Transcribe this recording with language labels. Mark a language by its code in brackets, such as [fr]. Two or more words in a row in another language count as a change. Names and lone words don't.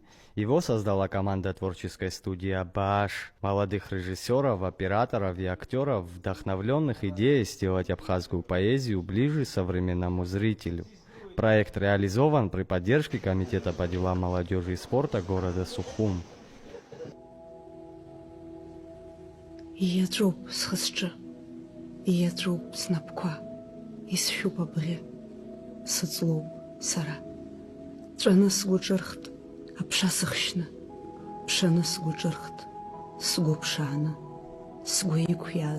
[ru] Его создала команда творческой студии «Абаш», молодых режиссеров, операторов и актеров, вдохновленных идеей сделать абхазскую поэзию ближе современному зрителю. Проект реализован при поддержке Комитета по делам молодежи и спорта города Сухум. [ab] Аԥшасыхшьны, ԥшаны сгәы ҿырхт, сгәы ԥшааны, сгәы иқәиааз